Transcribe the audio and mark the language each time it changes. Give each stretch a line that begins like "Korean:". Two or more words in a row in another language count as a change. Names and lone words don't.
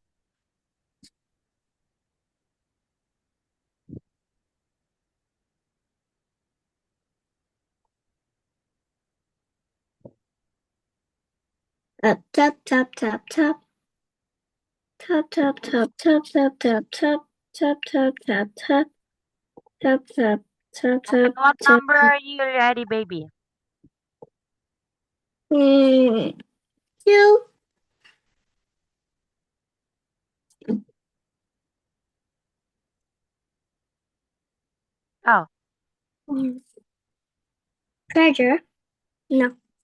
English: Tap tap tap tap. Tap tap tap tap tap tap tap tap tap tap tap tap tap tap Okay, tap what tap. number are you already, baby? 2. Oh, Treasure. No.